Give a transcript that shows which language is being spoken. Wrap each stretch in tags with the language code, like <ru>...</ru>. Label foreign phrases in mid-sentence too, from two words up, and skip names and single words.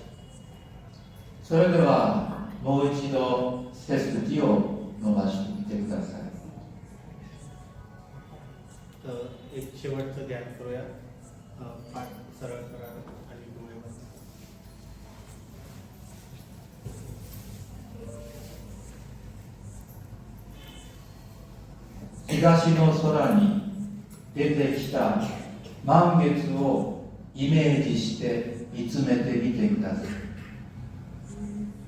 <ja>それではもう一度背筋を伸ばしてみてください。</ja> <mr>तर एक शेवटचं ध्यान करूया. पाठ सरळ करा आणि डोळे बंद.</mr> <ja>東の空に出てきた満月をイメージして見つめてみてください。</ja>